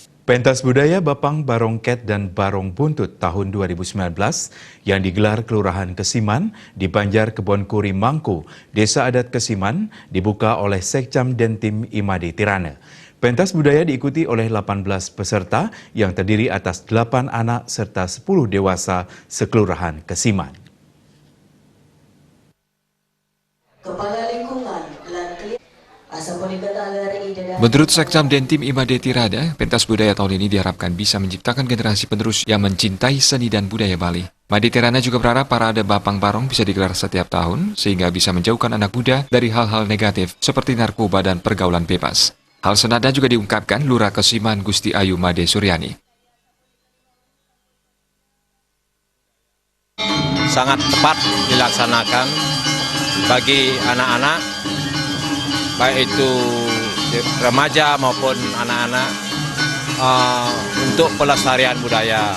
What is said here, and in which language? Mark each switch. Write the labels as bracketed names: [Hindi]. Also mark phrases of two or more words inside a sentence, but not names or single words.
[Indonesian] Pentas Budaya Bapang Barongket dan Barong Buntut tahun 2019 yang digelar Kelurahan Kesiman di Banjar Kebonkuri Mangku, Desa Adat Kesiman, dibuka oleh Sekcam Dentim Imade Tirana. Pentas budaya diikuti oleh 18 peserta yang terdiri atas 8 anak serta 10 dewasa sekelurahan Kesiman. Menurut Sekcam Dentim Imade Tirana, pentas budaya tahun ini diharapkan bisa menciptakan generasi penerus yang mencintai seni dan budaya Bali. Imade Tirana juga berharap parade Bapang Barong bisa digelar setiap tahun sehingga bisa menjauhkan anak muda dari hal-hal negatif seperti narkoba dan pergaulan bebas. Hal senada juga diungkapkan Lurah Kesiman Gusti Ayu Made Suryani. Sangat tepat dilaksanakan bagi anak-anak, baik itu remaja maupun anak-anak, untuk pelestarian budaya.